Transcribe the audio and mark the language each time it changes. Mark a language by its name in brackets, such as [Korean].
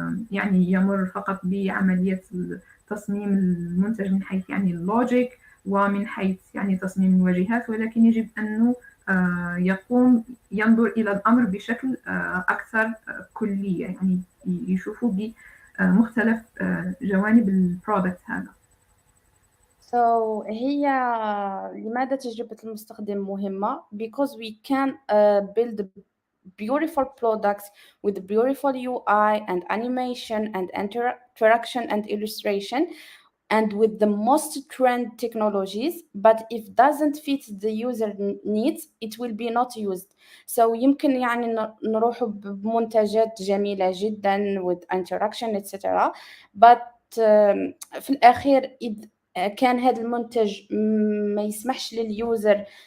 [Arabic] يعني يمر فقط بعملية تصميم المنتج من حيث يعني اللوجيك ومن حيث يعني تصميم الواجهات، ولكن يجب أنه يقوم ينظر إلى الأمر بشكل أكثر كلية، يعني يشوفوا بمختلف جوانب البرودكت هذا. [English] So [Arabic] هي لماذا تجربة المستخدم مهمة؟ [English] Because we can build beautiful products with beautiful UI and animation and interaction and illustration and with the most trend technologies, but if doesn't fit the user needs it will be not used. [Arabic] So يمكن يعني نروح بمنتجات جميلة جدا [English] with interaction etc. [Arabic] but في الأخير كان هذا المنتج ما يسمحش لليوزر